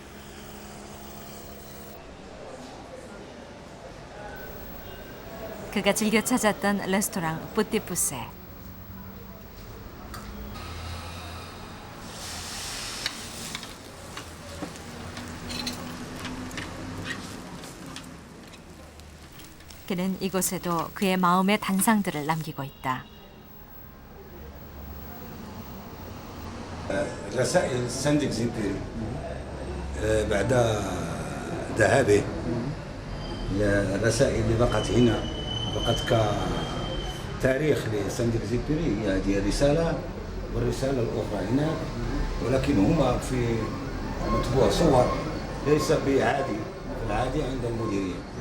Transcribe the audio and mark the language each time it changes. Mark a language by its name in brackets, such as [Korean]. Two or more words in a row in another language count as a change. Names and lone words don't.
[Korean] 그가 즐겨 찾았던 레스토랑 뿌띠푸세. 그는 이곳에도 그의 마음의 단상들을 남기고 있다. [Arabic] رسائل سانت-اكزيبيري بعد ذهابه الرسائل اللي بقت هنا بقت كتاريخ لسانت-اكزيبيري هي هذه الرسالة والرسالة الأخرى هناك ولكن هما في مطبوع صور ليس بعادي العادي عند المديرية